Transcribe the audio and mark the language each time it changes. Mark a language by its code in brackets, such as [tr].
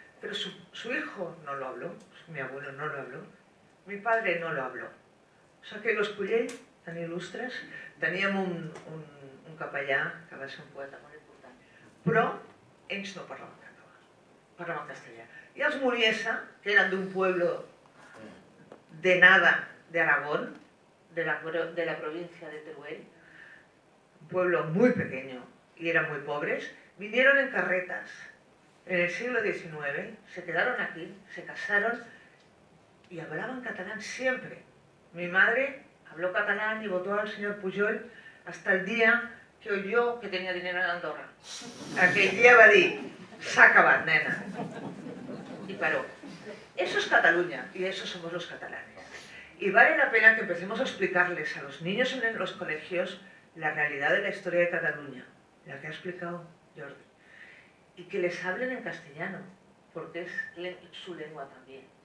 [es] Pero su hijo no lo habló, mi abuelo no lo habló, mi padre no lo habló. O sea que los [ca] Cullell, tan il·lustres, teníem un capellà que va ser un poeta molt important, però ells no parlaven català, parlaven castellà. [es] Y els Muniesa, que eran de un pueblo de nada de Aragón, de la provincia de Teruel, un pueblo muy pequeño y eran muy pobres, vinieron en carretas en el siglo XIX, se quedaron aquí, se casaron y hablaban catalán siempre. Mi madre habló catalán y votó al señor Pujol hasta el día que oyó que tenía dinero en Andorra. [ca] Aquell dia va dir, s'ha acabat, nena. [es] Y paró. Eso es Cataluña y eso somos los catalanes. Y vale la pena que empecemos a explicarles a los niños en los colegios la realidad de la historia de Cataluña, la que ha explicado Jordi, y que les hablen en castellano, porque es su lengua también.